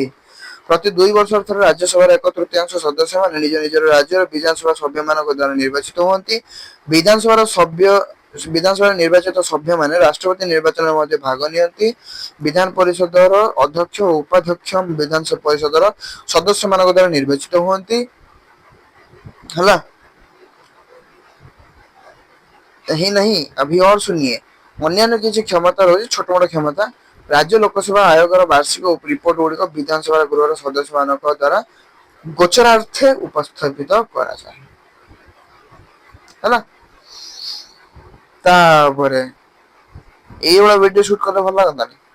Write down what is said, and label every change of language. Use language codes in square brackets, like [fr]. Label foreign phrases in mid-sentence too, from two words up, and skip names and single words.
[or] ପ୍ରତି 2 ବର୍ଷର ଥରେ ରାଜ୍ୟସଭାର 1/3 ସଦସ୍ୟମାନେ ନିଜ ନିଜର ରାଜ୍ୟର ବିଧାନସଭା ସଭ୍ୟ ମାନଙ୍କ ଦ୍ଵାରା ନିର୍ବାଚିତ ହୁଅନ୍ତି। ବିଧାନସଭାରେ ନିର୍ବାଚିତ ସଭ୍ୟମାନେ ରାଷ୍ଟ୍ରପତି ନିର୍ବାଚନରେ ମଧ୍ୟ ଭାଗ ନିଅନ୍ତି। ବିଧାନ ପରିଷଦର ଅଧ୍ୟକ୍ଷ ଓ ଉପାଧ୍ୟକ୍ଷ ବିଧାନ ପରିଷଦର ସଦସ୍ୟ ମାନଙ୍କ ଦ୍ଵାରା ନିର୍ବାଚିତ ହୁଅନ୍ତି ହେଲା। [hi] यही नहीं, अभी और सुनिए। [or] अन्यान्य କିଛି କ୍ଷମତା ରହିଛି, ଛୋଟ ମୋଟ କ୍ଷମତା। ରାଜ୍ୟ ଲୋକସେବା ଆୟୋଗର ବାର୍ଷିକ ରିପୋର୍ଟ ଗୁଡିକ ବିଧାନସଭା ଗୃହର ସଦସ୍ୟ ମାନଙ୍କ ଦ୍ଵାରା ଗୋଚରାର୍ଥେ ଉପସ୍ଥାପିତ କରାଯାଏ ହେଲା। ତାପରେ ଏଇଭଳିଆ ଭିଡିଓ ସୁଟ କଲେ ଭଲ ଲାଗନ୍ତାନି।